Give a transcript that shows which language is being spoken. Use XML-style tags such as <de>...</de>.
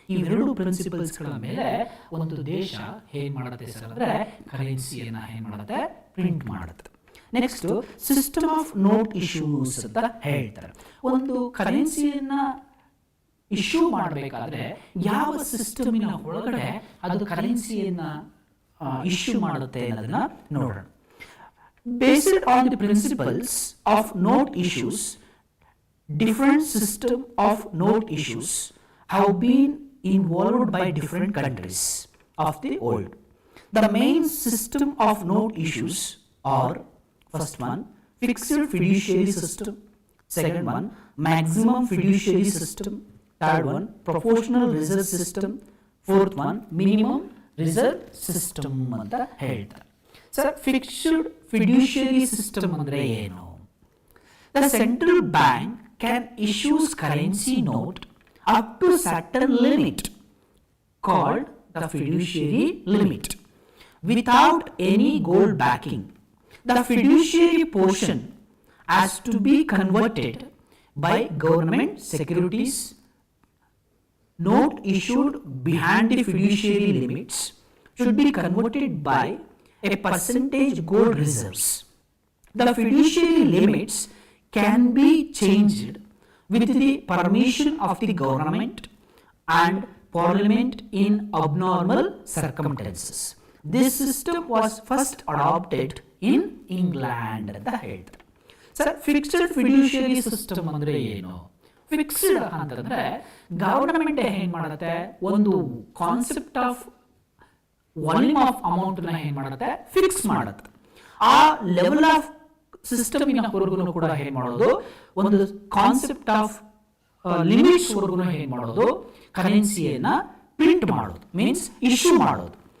<kn>ಇವೆರಡು ಪ್ರಿನ್ಸಿಪಲ್ಸ್ ಗಳ ಮೇಲೆ ಒಂದು ದೇಶ ಏನ್ ಮಾಡುತ್ತೆ ಸರ್ ಅಂದ್ರೆ ಕರೆನ್ಸಿಯನ್ನ ಏನ್ ಮಾಡುತ್ತೆ, ಪ್ರಿಂಟ್ ಮಾಡುತ್ತೆ. Next system of note issues ಅಂತ ಹೇಳ್ತಾರೆ. ಒಂದು ಕರೆನ್ಸಿಯನ್ನ ಇಶ್ಯೂ ಮಾಡಬೇಕಾದ್ರೆ ಯಾವ ಸಿಸ್ಟಮಿನ ಒಳಗಡೆ ಅದು ಕರೆನ್ಸಿಯನ್ನ ಇಶ್ಯೂ ಮಾಡುತ್ತೆ ಅನ್ನೋದನ್ನ ನೋಡೋಣ.</kn> <en>Based on the principles of note issues, different system of note issues have been involved by different countries of the world. The main system of note issues are: first one, fixed fiduciary system; second one, maximum fiduciary system; third one, proportional reserve system; fourth one, minimum reserve system</en> <kn>ಅಂತ ಹೇಳ್ತಾರೆ. Sir, fixed ಫಿಡ್ಯೂಷಿಯರಿ system ಅಂದ್ರೆ ಏನು?</kn> <en>The central bank can issues currency note up to certain limit called the fiduciary limit without any gold backing. The fiduciary portion has to be converted by government securities. Note issued behind the fiduciary limits should be converted by a percentage gold reserves. The fiduciary limits can be changed with the permission of the government and parliament in abnormal circumstances. This system was first adopted in England</en> <kn>ಅಂತ ಹೇಳ್ತಾರೆ. Sir, fixed ಫಿಡ್ಯೂಷಿಯರಿ system ಅಂದ್ರೆ ಏನು? Fixed ಅಂತಂದ್ರೆ government ಏನ್ ಮಾಡುತ್ತೆ, ಒಂದು concept of volume of amount ನ ಏನ್ ಮಾಡುತ್ತೆ, ಫಿಕ್ಸ್ ಮಾಡುತ್ತೆ. ಆ ಲೆವೆಲ್ ಆಫ್ ಸಿಸ್ಟಮಿನ ಹೊರಗೂ ಕೂಡ ಏನ್ ಮಾಡೋದು, ಒಂದು ಕಾನ್ಸೆಪ್ಟ್ ಆಫ್ ಲಿಮಿಟ್ಸ್ ವರ್ಗು ಏನ್ ಮಾಡೋದು, ಕರೆನ್ಸಿಯನ್ನ ಪ್ರಿಂಟ್ ಮಾಡೋದು, ಮೀನ್ಸ್ ಇಶ್ಯೂ ಮಾಡೋದು.</kn>